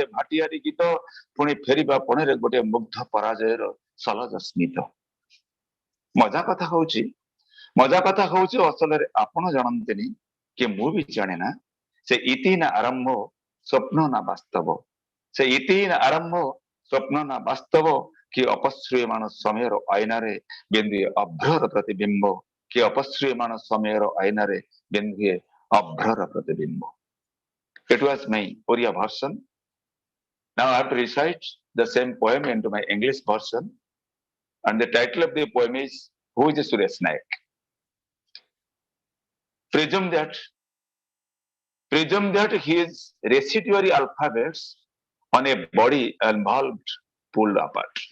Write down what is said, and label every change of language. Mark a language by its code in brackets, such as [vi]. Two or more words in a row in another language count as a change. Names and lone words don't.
[or] ଭାଟିଆରି ଗୀତ ପୁଣି ଫେରିବା ପଣରେ ଗୋଟେ ମୁଗ୍ଧ ପରାଜୟର ସଲଜ ସ୍ମିତ ମଜା କଥା ହଉଛି ଅସଲରେ ଆପଣ ଜାଣନ୍ତିନି କି ମୁଁ ବି ଜାଣେ ନା ସେ ଇତି ନା ଆରମ୍ଭ ସ୍ୱପ୍ନ ନା ବାସ୍ତବ ସେ ଇତି ନା ଆରମ୍ଭ ସ୍ୱପ୍ନ ନା ବାସ୍ତବ କି ଅପଶ୍ରୁୟମାନ ସମୟର ଆଇନାରେ ବିନ୍ଦୁଏ ଅଭ୍ରର ପ୍ରତିବିମ୍ବ କି ଅପଶ୍ରୁୟମାନ ସମୟର ଆଇନାରେ ବିନ୍ଦୁଏ ଅଭ୍ରର ପ୍ରତିବିମ୍ବ [en] It was my Odia version. Now I have to recite the same poem into my English version. And the title of the poem is Who is Suresh Naik? Presume that Presume that his residuary alphabets on a body involved pulled apart.